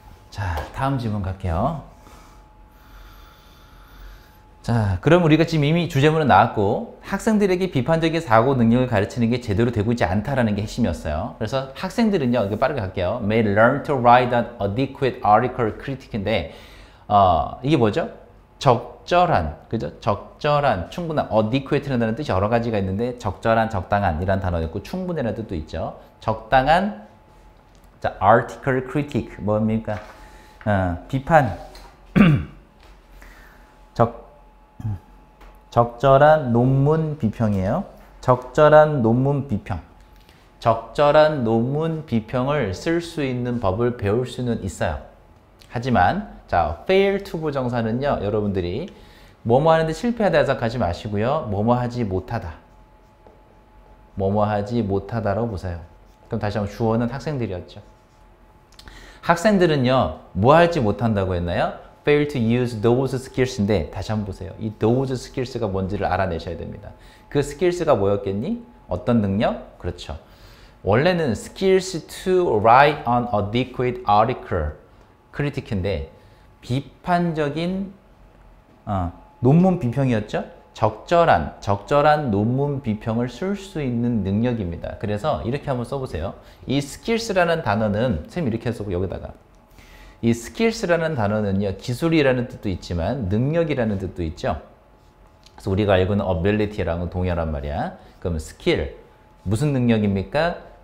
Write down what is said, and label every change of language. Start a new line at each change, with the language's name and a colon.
Korean: 자, 다음 질문 갈게요. 자, 그럼 우리가 지금 이미 주제문은 나왔고 학생들에게 비판적인 사고 능력을 가르치는 게 제대로 되고 있지 않다라는 게 핵심이었어요. 그래서 학생들은요, 이거 빠르게 갈게요.
English: May learn to write an adequate article critic인데
Korean: 이게 뭐죠? 적절한, 그죠? 적절한, 충분한, adequate라는 뜻이 여러 가지가 있는데 적절한, 적당한 이란 단어도 있고 충분이라는 뜻도 있죠. 적당한, 자,
English: article critique
Korean: 뭡니까? 비판, 적절한 논문 비평이에요. 적절한 논문 비평. 적절한 논문 비평을 쓸 수 있는 법을 배울 수는 있어요. 하지만 자, fail to 부정사는요. 여러분들이 뭐뭐 하는데 실패하다 해석하지 마시고요. 뭐뭐 하지 못하다. 뭐뭐 하지 못하다라고 보세요. 그럼 다시 한번 주어는 학생들이었죠. 학생들은요. 뭐 할지 못한다고 했나요?
English: fail to use those skills인데
Korean: 다시 한번 보세요. 이 those skills가 뭔지를 알아내셔야 됩니다. 그 skills가 뭐였겠니? 어떤 능력? 그렇죠.
English: 원래는 skills to write an adequate article, critique인데
Korean: 비판적인 논문 비평이었죠. 적절한 논문 비평을 쓸 수 있는 능력입니다. 그래서 이렇게 한번 써보세요. 이 skills라는 단어는 선생님 이렇게 써보고 여기다가 이 skills라는 단어는요, 기술이라는 뜻도 있지만 능력이라는 뜻도 있죠. 그래서 우리가 알고 있는 ability랑은 동일한 말이야. 그럼 skill, 무슨 능력입니까?